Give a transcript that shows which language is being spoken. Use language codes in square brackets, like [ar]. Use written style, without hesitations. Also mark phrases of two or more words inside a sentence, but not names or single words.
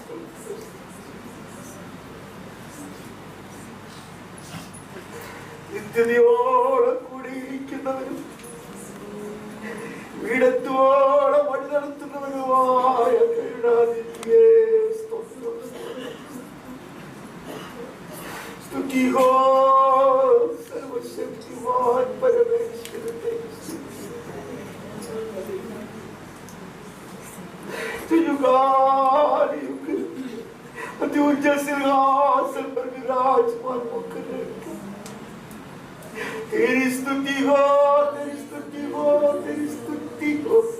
[ml] നിത്യതയോടെ കൂടിയിരിക്കുന്നവരും വീടത്തോടെ വഴി നടത്തുന്നവരുമായ കരുണാനിധിയേ സ്തോത്രം. സ്തുതിഹോ സർവശക്തിമാൻ പരമേശ്വരനെ. [hi] अत्युच्च सिंहासन पर विराजमान होकर तेरी स्तुति हो, तेरी स्तुति हो, तेरी स्तुति हो।